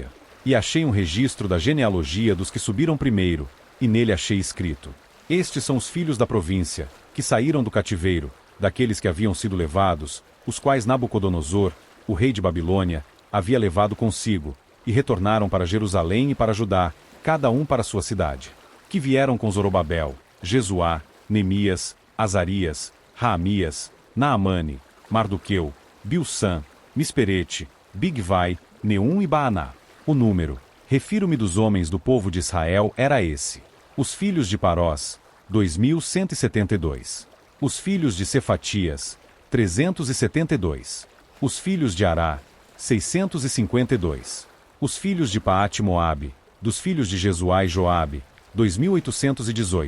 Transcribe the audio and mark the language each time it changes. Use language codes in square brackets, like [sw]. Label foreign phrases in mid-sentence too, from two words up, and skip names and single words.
[pt] E achei um registro da genealogia dos que subiram primeiro, e nele achei escrito: estes são os filhos da província, que saíram do cativeiro, daqueles que haviam sido levados, os quais Nabucodonosor, o rei de Babilônia, havia levado consigo, e retornaram para Jerusalém e para Judá, cada um para sua cidade. Que vieram com Zorobabel, Jesuá, Neemias, Azarias, Raamias, Naamane, Mardoqueu, Bilsã, Misperete, Bigvai, Neum e Baaná. O número, refiro-me dos homens do povo de Israel, era esse. Os filhos de Parós, 2.172. Os filhos de Cefatias, 372. Os filhos de Ará, 652. Os filhos de Paate-Moabe, dos filhos de Jesuá e Joabe, 2.818.